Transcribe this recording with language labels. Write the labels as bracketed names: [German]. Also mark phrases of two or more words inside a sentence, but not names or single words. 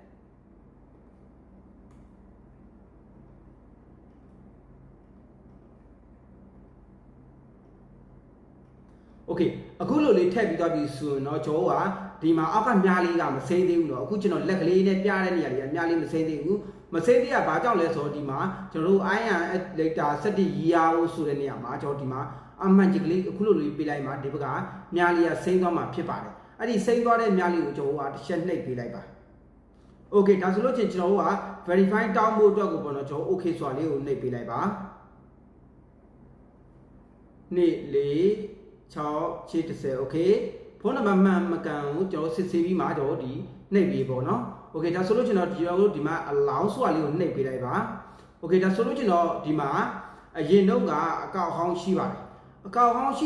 [Burmese] Okay အခုလိုလေးထည့်ပြီးသွားပြီဆိုရင်တော့ကျွန်တော်ကဒီမှာအောက်ကမြားလေးကမစိမ့်သေးဘူးเนาะအခုကျွန်တော်လက်ကလေး နဲ့ပြတဲ့နေရာတွေကမြားလေးမစိမ့်သေးဘူးမစိမ့်သေးတာဘာကြောင့်လဲဆိုတော့ဒီမှာကျွန်တော်တို့ [English] iron letter 17 year [Burmese] ဆိုတဲ့နေရာမှာကျွန်တော်ဒီမှာအမှန်ကြီးကလေးအခုလိုလေးပေးလိုက်မှာဒီဘက်ကမြားလေးကစိမ့်သွားမှာဖြစ်ပါတယ်အဲ့ဒီစိမ့်သွားတဲ့မြားလေးကိုကျွန်တော်ကတစ်ချက်နှိပ်ပေးလိုက်ပါ Okay ဒါဆိုလို့ချင်းကျွန်တော်က verify တောင်းဖို့အတွက်ကိုပေါ့နော်ကျွန်တော် okay ဆိုတာလေးကိုနှိပ်ပေးလိုက်ပါ နေ့လေး6 10 okay ဖုန်းနံပါတ်မှန်မကန်ကိုကျွန်တော်စစ်ဆေးပြီးမှကျွန်တော်ဒီနှိပ်ပြီးပေါ့နော် okay ဒါဆိုလို့ကျွန်တော်ဒီမှာ allow ဆိုတာလေးကိုနှိပ်ပေးလိုက်ပါ okay ဒါဆိုလို့ကျွန်တော်ဒီမှာအရင်တော့ကအကောင့်ဟောင်းရှိပါတယ်အကောင့်ဟောင်းရှိ